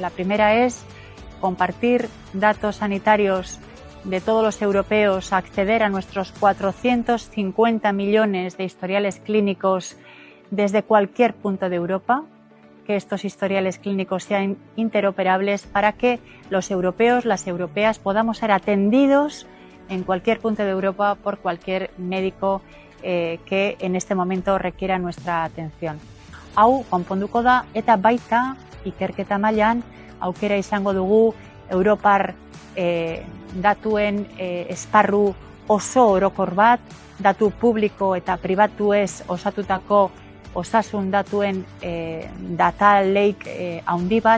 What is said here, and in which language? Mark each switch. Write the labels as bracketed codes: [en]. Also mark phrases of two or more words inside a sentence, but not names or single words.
[es] La primera es compartir datos sanitarios de todos los europeos, acceder a nuestros 450 millones de historiales clínicos desde cualquier punto de Europa, que estos historiales clínicos sean interoperables para que los europeos, las europeas, podamos ser atendidos en cualquier punto de Europa por cualquier médico que en este momento requiera nuestra atención. [eu] Hau konponduko da eta baita ikerketa mailan aukera izango dugu Europar datuen esparru oso orokor bat, datu publiko eta pribatuez osatutako osasun datuen [en] data lake [eu] handi bat